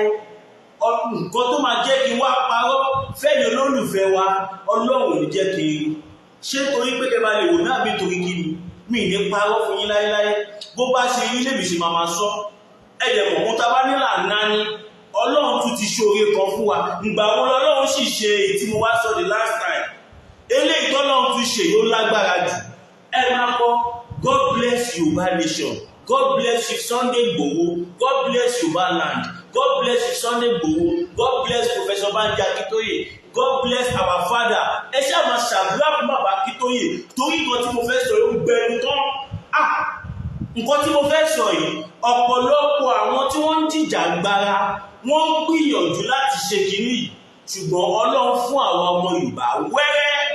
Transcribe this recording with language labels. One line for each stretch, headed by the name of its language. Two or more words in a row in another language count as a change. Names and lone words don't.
Yoruba: Nǹkan tó máa jẹ́ kí n wá parọ́ fẹ́yìn olólùfẹ́ wa, Ọlọ́run ò ní jẹ́ kí n ṣe torí pé kẹ́ bá lè wò ní àbí torí kí ni. Mi ní parọ́ fún yín láéláé. Bó bá ṣe rí lèmi ṣe máa sọ. Ẹ̀jẹ̀ mọ̀ mú ta bá nílà náà ni Ọlọ́run tún ti ṣoore kan fún wa. Ìgbà wo lọ́lọ́run sì ṣe èyí tí mo wá sọ
English: the last time.
Yoruba: Eléyìí tọ́lọ́run tún ṣe yóò lágbára jù. Ẹ máa kọ
English: God bless Yoruba nation, God bless you Sunday Igboho, God bless Yoruba land, God bless you Sunday Igboho, God bless Professor Banji Akintoye, God bless our father.
Yoruba: Ẹ ṣáà máa ṣàdúrà fún bàbá Akintoye torí nǹkan tí mo fẹ́ sọ yóò gbẹnu tán. Nǹkan tí mo fẹ́ sọ yìí, ọ̀pọ̀lọpọ̀ àwọn tí wọ́n ń jìjàgbara wọ́n ń gbìyànjú láti ṣe kìíní yìí, ṣùgbọ́n Ọlọ́run fún àwọn ọmọ Yorùbá wẹ́rẹ́.